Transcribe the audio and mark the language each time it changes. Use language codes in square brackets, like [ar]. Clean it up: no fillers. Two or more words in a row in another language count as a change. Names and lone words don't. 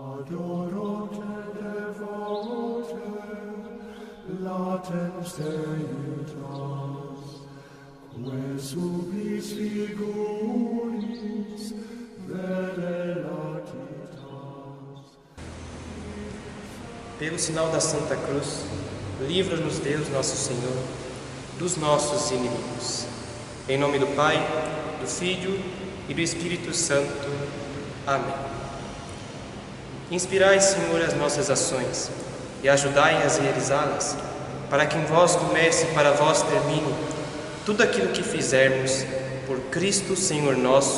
[la] Adorote devote, latens deitas, que subis figuris veneratitas. [pt] Pelo sinal da Santa Cruz, livra-nos Deus nosso Senhor dos nossos inimigos. Em nome do Pai, do Filho e do Espírito Santo. Amém. Inspirai, Senhor, as nossas ações e ajudai-as a realizá-las, para que em vós comece e para vós termine tudo aquilo que fizermos, por Cristo Senhor nosso.